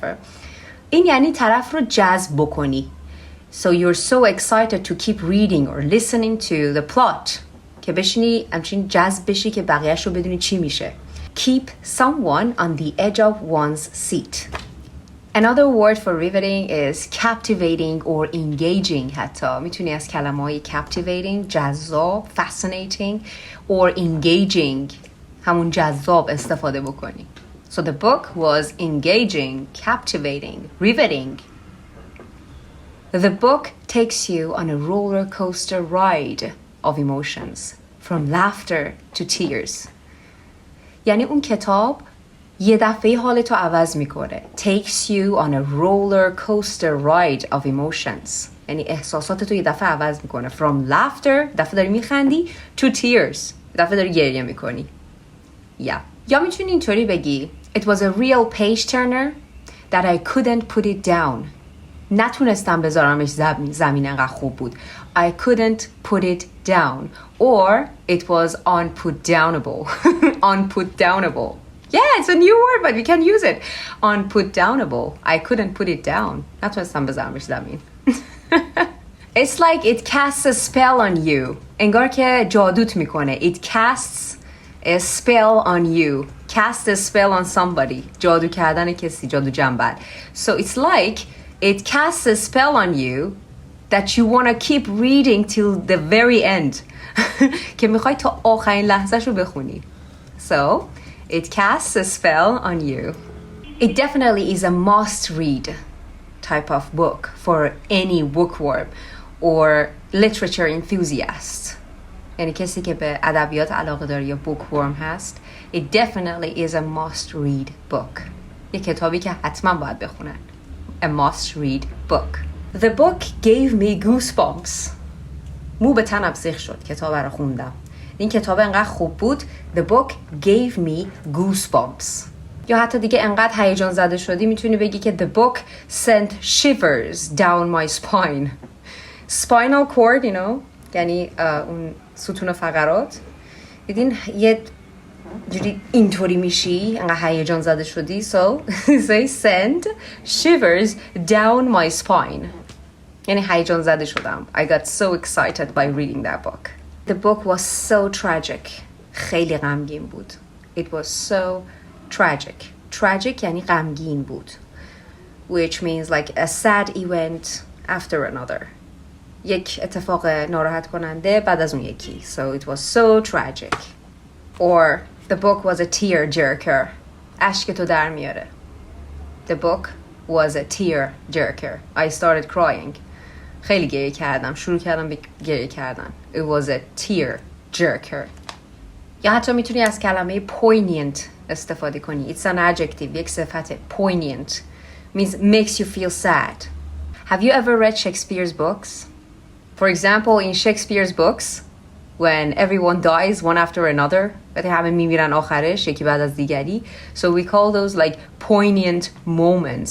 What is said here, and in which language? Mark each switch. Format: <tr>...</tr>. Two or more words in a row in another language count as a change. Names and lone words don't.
<fa>این یعنی طرف رو جذب بکنی.</fa> <en>So you're so excited to keep reading or listening to the plot</en> <fa>که بشینی همچین جذب بشی که بقیهش رو بدونی چی میشه.</fa> <en>Keep someone on the edge of one's seat. Another word for riveting is captivating or engaging حتی.</en> <fa>میتونی از کلمه های captivating, جذاب,</fa> <en>fascinating or engaging</en> <fa>همون جذاب استفاده بکنی.</fa> <en>So the book was engaging, captivating, riveting. The book takes you on a roller coaster ride of emotions from laughter to tears.</en> <fa>یعنی اون کتاب یه دفعه حالتو عوض میکنه.</fa> <en>Takes you on a roller coaster ride of emotions.</en> <fa>یعنی احساساتتو یه دفعه عوض میکنه.</fa> <en>From laughter,</en> <fa>دفعه داری میخندی,</fa> <en>to tears,</en> <fa>دفعه داری گریه میکنی. یا میتونی اینطوری بگی</fa> <en>It was a real page turner that I couldn't put it down.</en> <fa>نتونستم بذارمش زمین انقدر خوب بود.</fa> <en>I couldn't put it down. Or it was unputdownable. Unputdownable. Yeah, it's a new word, but we can use it. Unputdownable. I couldn't put it down.</en> <fa>نتونستم بذارمش زمین.</fa> <en>It's like it casts a spell on you.</en> <fa>انگار که جادوت میکنه.</fa> <en>It casts a spell on you. Cast a spell on somebody.</en> <fa>جادو کردن کسی. جادو جنبل.</fa> <en>So it's like it casts a spell on you that you want to keep reading till the very end.</en> <fa>که میخوای تا آخرین لحظه شو بخونی.</fa> <en>So it casts a spell on you. It definitely is a must-read type of book for any bookworm or literature enthusiast.</en> <fa>یعنی کسی که به ادبیات علاقه داره یا bookworm هست.</fa> <en>It definitely is a must-read book.</en> <fa>یه کتابی که حتما باید بخونن.</fa> <en>A must-read book. The book gave me goosebumps.</en> <fa>مو به تنم سیخ شد کتاب رو خوندم. این کتاب انقدر خوب بود.</fa> <en>The book gave me goosebumps.</en> <fa>یا حتی دیگه انقدر هیجان زده شدی میتونی بگی که</fa> <en>the book sent shivers down my spine. Spinal cord, you know,</en> <fa>یعنی اون ستون فقرات. دیدین یه جوری اینطوری میشی انقدر هیجان زده شدی.</fa> <en>So they sent shivers down my spine.</en> <fa>یعنی هیجان زده شدم.</fa> <en>I got so excited by reading that book. The book was so tragic.</en> <fa>خیلی غمگین بود.</fa> <en>It was so tragic. Tragic</en> <fa>یعنی غمگین بود.</fa> <en>Which means like a sad event after another.</en> <fa>یک اتفاق ناراحت کننده بعد از اون یکی.</fa> <en>So it was so tragic. Or the book was a tear jerker.</en> <fa>اشک تو در میاره.</fa> <en>The book was a tear jerker. I started crying.</en> <fa>خیلی گریه کردم. شروع کردم به گریه کردن.</fa> <en>It was a tear jerker.</en> <fa>یا حتی میتونی از کلمه poignant استفاده کنی.</fa> <en>It's an adjective.</en> <fa>یک صفته.</fa> <en>Poignant means makes you feel sad. Have you ever read Shakespeare's books? For example, in Shakespeare's books, when everyone dies one after another,</en> <fa>وقتی همه میمیرن آخرش یکی بعد از دیگری,</fa> <en>so we call those like poignant moments.</en>